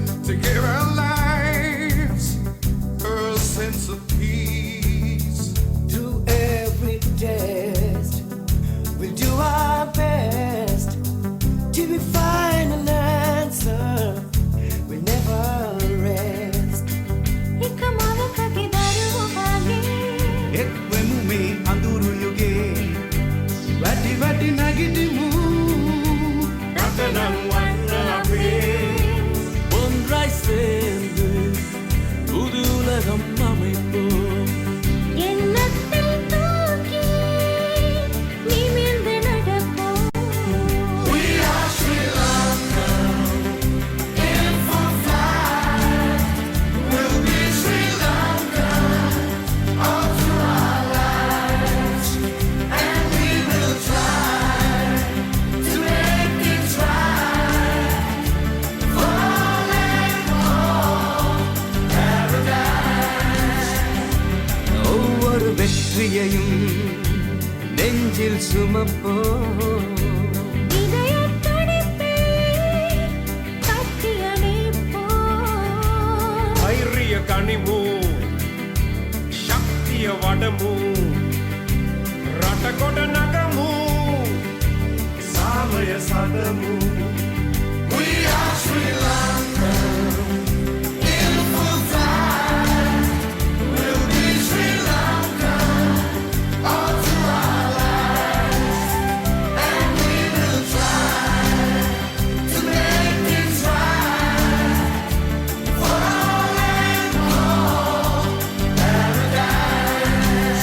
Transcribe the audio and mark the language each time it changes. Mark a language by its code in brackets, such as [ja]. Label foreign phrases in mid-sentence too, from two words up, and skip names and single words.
[en] to give our lives a sense of peace. To every test, we'll do our best till we find an answer. We'll never rest. [si] එක්වෙමු මේ අඳුරු යුගේ වැටි වැටි නැගිටිමු රටනම් වන්න අපේ [ta] ஒன்றாய் சேர்ந்து புது உலகம் அமைப்போம் எண்ணத்தில் தூக்கி நிமிர்ந்து நடப்போம். [en] We are Sri Lanka in full flight. We'll be Sri Lanka all through our lives, and we will try to make things right for all and all paradise. [ta] ஒவ்வொரு வெற்றியையும் நெஞ்சில் சுமப்போம் இதயத் துடிப்பை கட்டியணைப்போம். [si] ධෛර්යය ගනිමු ශක්තිය වඩමු රට කොට නගමු සාමය සදමු. [en] We are Sri Lanka in full flight. We'll be Sri Lanka all through our lives, and we will try to make things right for all and all paradise.